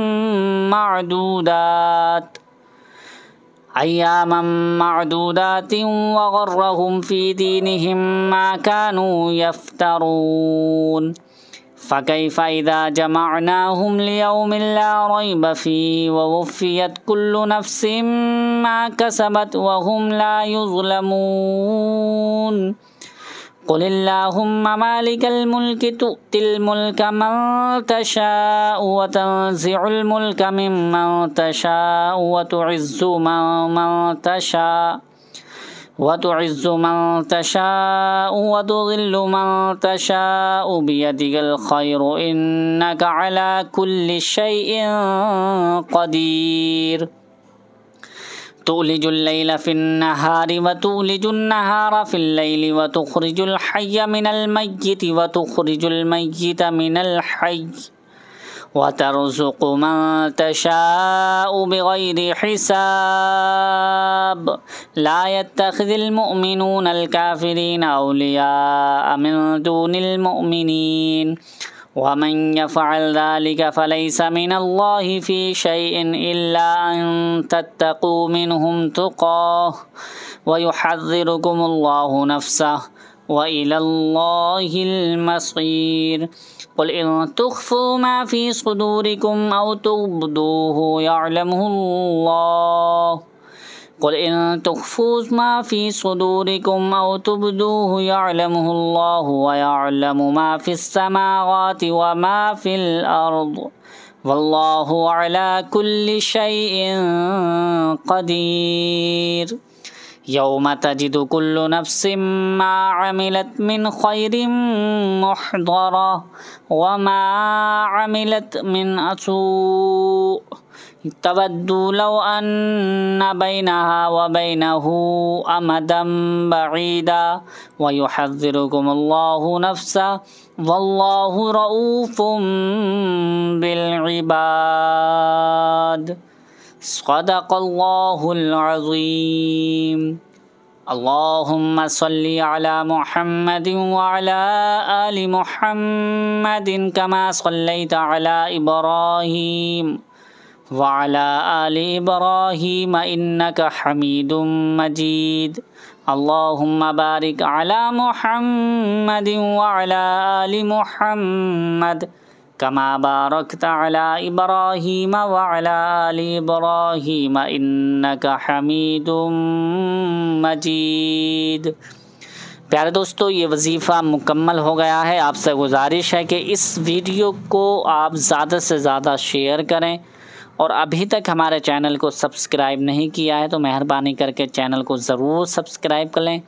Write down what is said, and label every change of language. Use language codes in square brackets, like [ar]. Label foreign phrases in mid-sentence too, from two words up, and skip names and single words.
[ar] معدودات وغرهم في دينهم ما كانوا يفترون فكيف إذا جمعناهم ليوم لا ريب فيه ووفيت كل نفس ما كسبت وهم لا يظلمون. قل اللهم مالك الملك تؤتي الملك من تشاء وتنزع الملك ممن تشاء وتعز من تشاء وتذل من تشاء بيدك الخير إنك على كل شيء قدير. تولج الليل في النهار وتولج النهار في الليل وتخرج الحي من الميت وتخرج الميت من الحي وترزق من تشاء بغير حساب. لا يتخذ المؤمنون الكافرين أولياء من دون المؤمنين ومن يفعل ذلك فليس من الله في شيء إلا أن تتقوا منهم تقاة ويحذركم الله نفسه وإلى الله المصير. قل إن تخفوا ما في صدوركم أو تبدوه يعلمه الله قل إن تخفوا ما في صدوركم أو تبدوه يعلمه الله ويعلم ما في السماوات وما في الأرض والله على كل شيء قدير. يوم تجد كل نفس ما عملت من خير محضرا وما عملت من سوء تود لو أن بينها وبينه أمدا بعيدا ويحذركم الله نفسه والله رءوف بالعباد. صدق الله العظيم. اللهم صل على محمد وعلى آل محمد كما صليت على إبراهيم وعلى آل إبراهيم إنك حميد مجيد. اللهم بارك على محمد وعلى آل محمد كما باركت على إبراهيم وعلى آل إبراهيم إنك حميد مجيد. [hi] प्यारे दोस्तों, ये वजीफ़ा मुकम्मल हो गया है। आपसे गुजारिश है कि इस वीडियो को आप ज़्यादा से ज़्यादा शेयर करें और अभी तक हमारे चैनल को सब्सक्राइब नहीं किया है तो मेहरबानी करके चैनल को ज़रूर सब्सक्राइब कर लें।